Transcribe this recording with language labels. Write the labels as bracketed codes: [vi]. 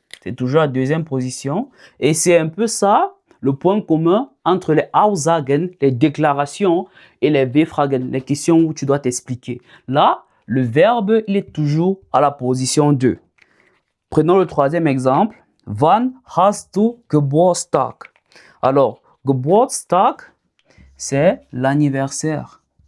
[fr] C'est toujours à deuxième position. Et c'est un peu ça, le point commun entre les Aussagen, les déclarations, et les W-Fragen, les questions où tu dois t'expliquer. Là, le verbe, il est toujours à la position 2. Prenons le troisième exemple. [de] Wann hast du Geburtstag? [fr] Alors, Geburtstag, c'est l'anniversaire.